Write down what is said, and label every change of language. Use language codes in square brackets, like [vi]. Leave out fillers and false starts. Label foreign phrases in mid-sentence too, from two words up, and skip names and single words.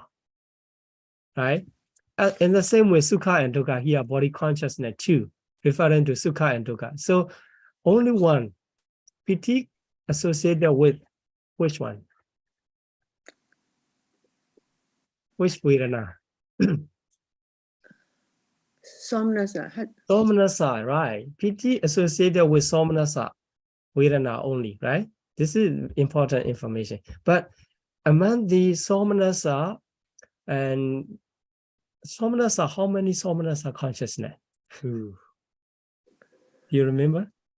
[en] Right? In the same way, sukha and dukkha, here body consciousness too, referring to sukha and dukkha. So only one PT associated with which one? Which Vedana? Somnasa. Somanasa, right. PT associated with Somanasa, Vedana only, right? This is important information. But among the Somanasa and Somanasa, how many Somanasa consciousness? Do you remember?